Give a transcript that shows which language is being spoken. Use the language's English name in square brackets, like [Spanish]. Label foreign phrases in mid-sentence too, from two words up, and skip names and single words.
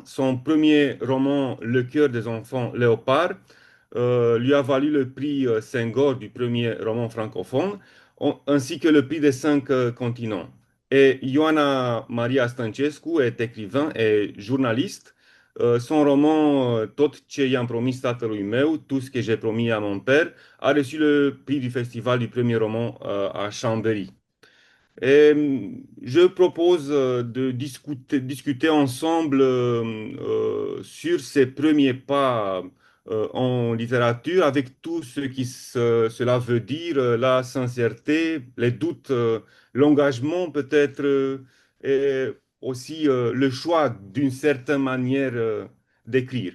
[French] Son premier roman, Le cœur des enfants léopards, lui a valu le prix Senghor du premier roman francophone, ainsi que le prix des cinq continents. Et Ioana Maria Stăncescu est écrivain et journaliste. Son roman Tot ce i-am promis tatălui meu, Tout ce que j'ai promis à mon père, a reçu le prix du festival du premier roman à Chambéry. Et je propose de discuter ensemble sur ses premiers pas en littérature avec tout ce qui cela veut dire, la sincérité, les doutes, l'engagement peut-être, et aussi le choix d'une certaine manière d'écrire.